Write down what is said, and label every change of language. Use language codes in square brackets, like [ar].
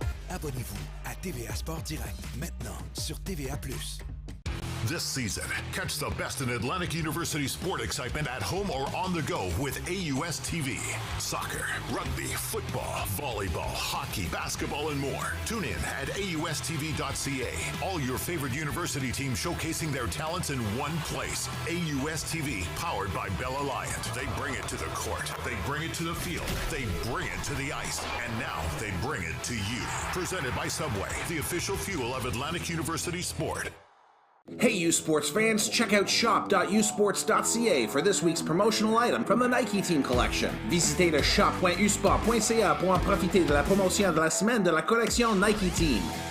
[fr] Abonnez-vous à TVA Sport Direct maintenant sur TVA+. [en] This season, catch the best in Atlantic University sport excitement at home or on the go with AUS TV. Soccer, rugby, football, volleyball, hockey, basketball, and more. Tune in at AUSTV.ca. All your favorite university teams showcasing their talents in one place. AUS TV, powered by Bell Alliance. They bring it to the court. They bring it to the field. They bring it to the ice. And now they bring it to you. Presented by Subway, the official fuel of Atlantic University sport. Hey USports fans, check out shop.usports.ca for this week's promotional item from the Nike Team Collection. [fr] Visitez le shop.usport.ca pour en profiter de la promotion de la semaine de la collection Nike Team.